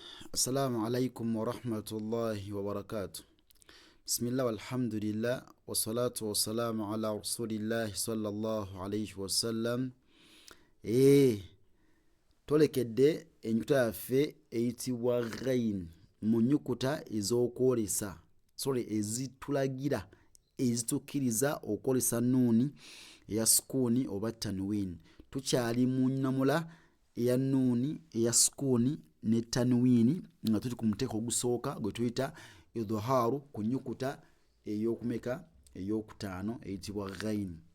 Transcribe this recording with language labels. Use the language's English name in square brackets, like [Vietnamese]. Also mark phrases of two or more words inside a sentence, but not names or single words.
[Arabic] السلام عليكم ورحمة الله وبركاته. بسم الله والحمد لله والصلاة والسلام على رسول الله صلى الله عليه وسلم. [Ganda] Tolekedde enjuta yaffe eyitibwa ghain mu nnyukuta ez'okwolesa ezitulagira ezitukkiriza okwolesa nuuni eya sukuuni oba tanwini. Tukyali mu nnamula eya nuuni eya sukuuni ne tanwini nga tuli ku muteeko ogusooka gwe tuyita idhaaru ku nnyukuta ey'okumeka ey'okutaano eyitibwa ghain.